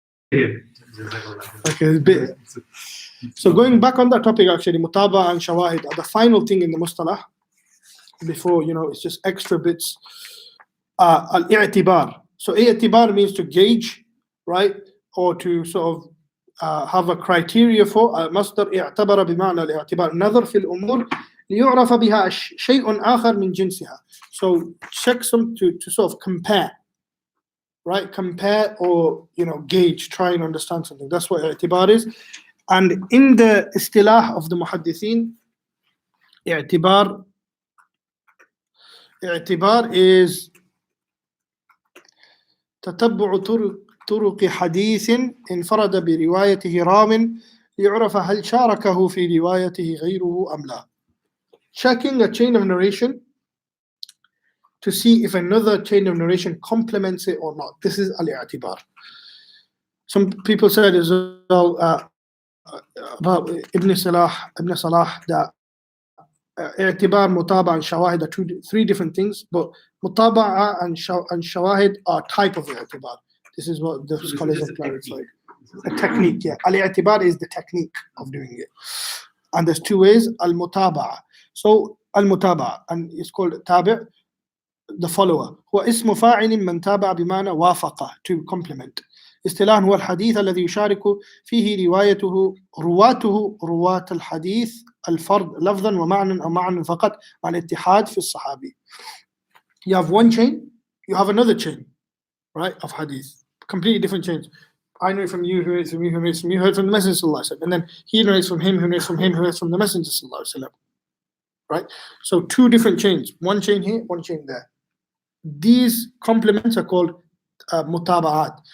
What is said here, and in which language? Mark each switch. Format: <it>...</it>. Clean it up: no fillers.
<en>Yeah. Okay. So going back on that topic, actually, Mutabaat and Shawaahid are the final thing in the Mustalah. Before, it's just extra bits. Al-i'tibar. So i'tibar means to gauge, right? or to sort of have a criteria for</en> <ar>مصدر اعتبر بمعنى الاعتبار نظر في الأمور ليعرف بها شيء آخر من جنسها.</ar> <en>So checksum to sort of compare, right? Compare or gauge, try and understand something. That's what i'tibar is. And in the istilah of the muhaddithin, i'tibar is</en> <ar>تتبع طرق حديث انفرد بروايته راو ليعرف هل شاركه في روايته غيره أم لا.</ar> <en>Checking a chain of narration to see if another chain of narration complements it or not. This is al-i'tibar. Some people said as well about Ibn Salah that i'tibar, Mutabaat and Shawaahid are three different things, but Mutabaat and Shawaahid are type of i'tibar. This is what the scholars have clarified. A technique, yeah. Al-i'tibar is the technique of doing it. And there's two ways, al-mutaba'a. So al-mutaba'a, and it's called tabi', the follower.</en> <ar>هو اسم فاعل من تابع بمعنى وافق,</ar> <en>to complement.</en> <ar>اصطلاحا هو الحديث الذي يشارك فيه رواته رواة الحديث الفرد لفظا ومعنى أو معنى فقط مع الاتحاد في الصحابي.</ar> <en>You have one chain, you have another chain, right, of hadith. Completely different chains. I know from you, who narrates from you, who narrates from you, heard from the Messenger sallallahu alaihi wasallam, and then he narrates from him, who narrates from him, who narrates from the Messenger sallallahu alaihi wasallam. Right? So two different chains, one chain here, one chain there. These complements are called mutaba'at.</en>